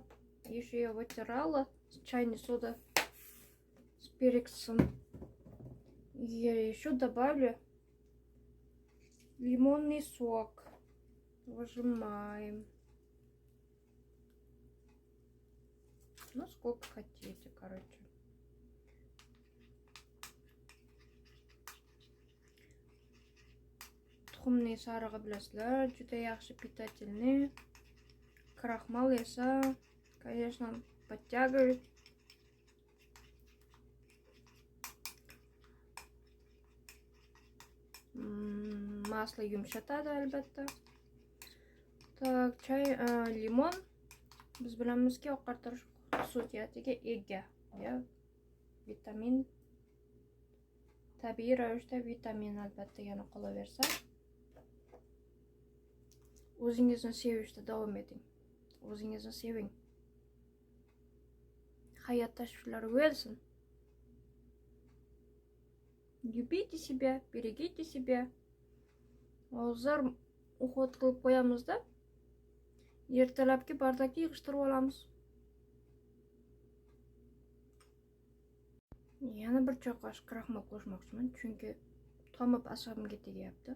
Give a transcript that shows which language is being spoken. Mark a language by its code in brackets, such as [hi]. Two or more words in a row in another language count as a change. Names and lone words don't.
[ru] Еще я вытирала с чайной сода с перцем. Я еще добавлю лимонный сок. Выжимаем. Ну, сколько хотите, короче. [uz] Tuxumning sarig'i bilasizlar, juda yaxshi питательный. [ru] Крахмал esa, конечно, подтягивает. [uz] Масло yumshatadi albatta. [ru] Так, чай, [uz] limon biz bilamizki oqartirish xususiyatiga ega. Ya, vitamin, tabiiy ravishda vitamin albatta yana qolaversa. O'zingizni sevishda davom eting. O'zingizni seving. Hayot tashvishlari bo'lsin. [ru] Любите себя, берегите себя. [uz] Hozir uxlat qilib qo'yamizda, ertalabki bardakni yig'ishtirib olamiz. Yana bir choy qoshiq kraxmal qo'shmoqchiman, chunki tomib asabimga tegyapti.